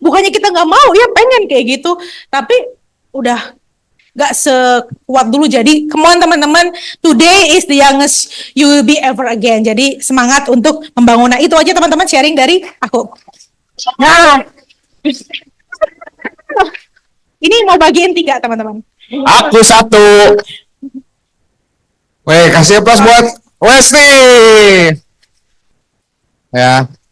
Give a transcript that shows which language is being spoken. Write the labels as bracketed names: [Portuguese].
[Indonesian] Bukannya kita nggak mau, ya pengen kayak gitu. Tapi udah gak sekuat dulu. Jadi [English] come on [Indonesian] teman-teman, [English] today is the youngest you will be ever again. [Indonesian] Jadi semangat untuk membangun. Nah itu aja teman-teman sharing dari aku. Nah ini mau bagiin 3 teman-teman. Aku 1. Weh, kasih plus buat Wesley. Ya.